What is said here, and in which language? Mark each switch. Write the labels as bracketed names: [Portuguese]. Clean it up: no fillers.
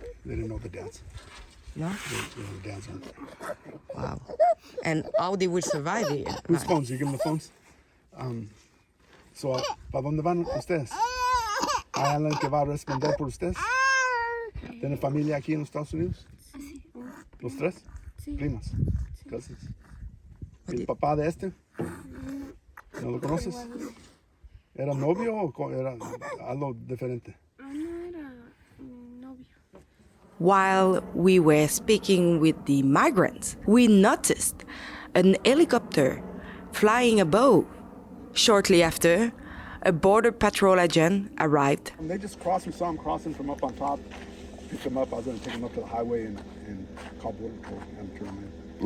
[English] They didn't know the dads. No? The dads aren't there. Wow. And how they will survive here? Whose phones? You give them the phones? [Spanish] ¿Para dónde van ustedes? ¿Hay alguien que va a responder por ustedes? ¿Tienen familia aquí en los Estados Unidos? Sí. ¿Los tres? Sí. ¿Primas? Cousins. ¿Y el papá de este? ¿No lo conoces? ¿Era novio o era algo diferente? No era novio. [English] While we were speaking with the migrants, we noticed an helicopter flying above. Shortly after, a border patrol agent arrived. They just crossed. We saw them crossing from up on top. Picked them up. I was going to take them up to the highway and call border patrol and turn them in.